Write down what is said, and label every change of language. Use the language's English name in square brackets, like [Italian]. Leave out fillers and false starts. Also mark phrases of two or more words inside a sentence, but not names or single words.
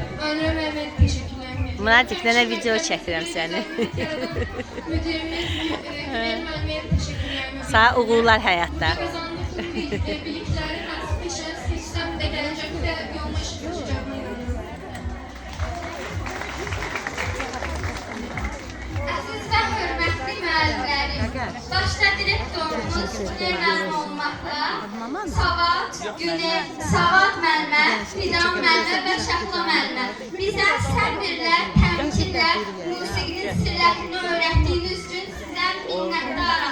[Turkish] Sonra Mehmet teşekkürler. [Azerbaijani] Muratcık nene video çəkirəm səni. [Turkish] Müdürümüz Mehmet teşekkürler. [Azerbaijani] Sağ uğurlar həyatda. Kazandık bilikləri peşə sistemdə gələcəkdə yolma işləyəcəyəm. Əziz və hörmətli müəllimlərim, başda direktorumuz Günel müəllim olmaqla Savad müəllimə, Fidan müəllimə və Şəhla müəllimə bizə səbirlə, təmkinlə musiqinin sirlərini öyrətdiyiniz üçün sizdən minnətdaram.